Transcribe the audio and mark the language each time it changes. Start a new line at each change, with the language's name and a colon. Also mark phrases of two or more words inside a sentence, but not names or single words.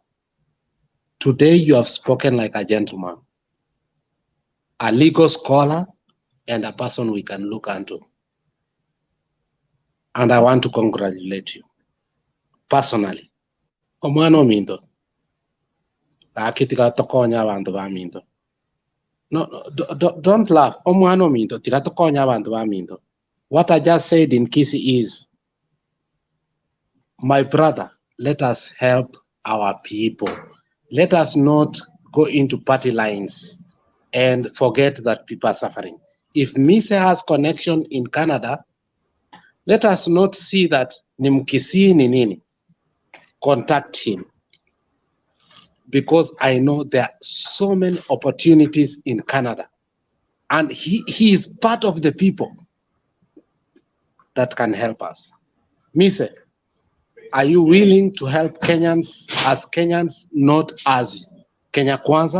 English: Today you have spoken like a gentleman, a legal scholar, and a person we can look unto. And I want to congratulate you personally.
Gusii: Omwano mindo. Akitika tokonya abantu ba mindo.
English: No, don't laugh.
Gusii: Omwano mindo. Tika tokonya abantu ba mindo.
English: What I just said in Kisi is, my brother, let us help our people. Let us not go into party lines and forget that people are suffering. If Mise has connection in Canada, let us not see that
Swahili: ni Mkisi ni nini.
English: Contact him. Because I know there are so many opportunities in Canada. And he is part of the people that can help us. Mise, are you willing to help Kenyans as Kenyans, not as Kenya Kwanza?